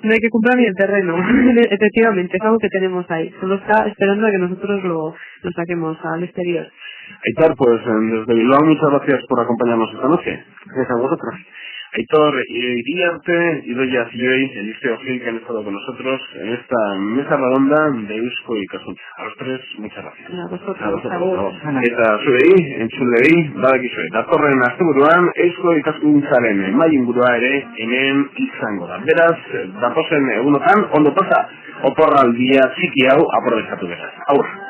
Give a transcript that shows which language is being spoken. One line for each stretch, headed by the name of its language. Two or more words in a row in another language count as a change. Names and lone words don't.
Spanish: No hay que comprar ni el terreno, efectivamente, es algo que tenemos ahí, solo está esperando a que nosotros lo saquemos al exterior. Aitor, pues desde Bilbao, muchas gracias por acompañarnos esta noche. Gracias a vosotros. Aitor Iriarte, Idoia Zilloy, Eliseo Gil, que han estado con nosotros en esta mesa redonda de Eusko y Ikaskuntza. A los tres, muchas gracias. A vosotros, a vos.
Basque: Eta zuei, entzulei, badakizue. Datorren asteburuan, Eusko Ikaskuntzaren mai ingurua ere hemen izango da. Beraz, datozen egunotan, ondo pasa, oporraldia txiki hau aprobetxatu beraz. Aur!